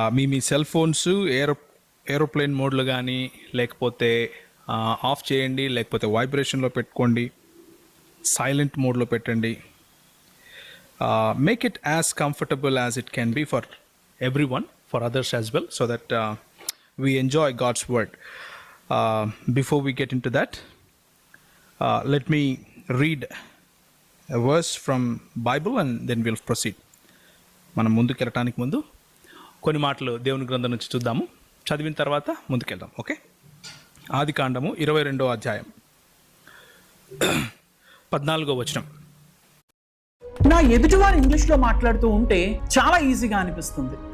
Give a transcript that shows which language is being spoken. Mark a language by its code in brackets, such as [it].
[te] మీ cell phones aeroplane మోడ్లో కానీ లేకపోతే ఆఫ్ చేయండి, లేకపోతే వైబ్రేషన్లో పెట్టుకోండి, సైలెంట్ మోడ్లో పెట్టండి. [en] Make it as comfortable as it can be for everyone, for others as well, so that we enjoy God's word. Before we get into that, let me read a verse from Bible and then we'll proceed. [te] మనం ముందుకెళ్ళటానికి ముందు కొన్ని మాటలు దేవుని గ్రంథం నుంచి చూద్దాము, చదివిన తర్వాత ముందుకెళ్దాం. ఓకే. ఆదికాండము 22వ అధ్యాయం 14వ వచనం. నా ఎదుటివారు ఇంగ్లీష్లో మాట్లాడుతూ ఉంటే చాలా ఈజీగా అనిపిస్తుంది.